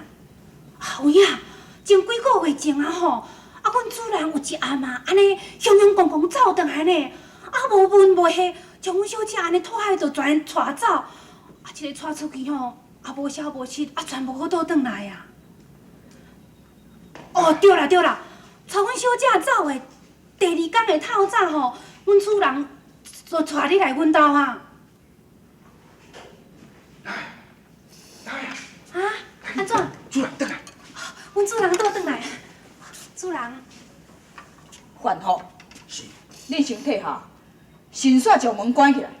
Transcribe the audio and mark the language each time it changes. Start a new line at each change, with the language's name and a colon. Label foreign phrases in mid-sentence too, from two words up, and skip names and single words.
Min Nan Chinese: 有影，前几个月前啊吼，阮主人有一暗啊，安尼雄雄公公走转来呢，无问无下，将阮小姐安尼拖海就全带走，一个带出去吼，无消无息，全无好倒转来啊。对啦，带阮小姐走的第2天的透早吼，阮主人就带你来阮兜啊。安怎？主人转来。阮主人倒转来。主人。范福，是。你先退下，先煞将门关起来。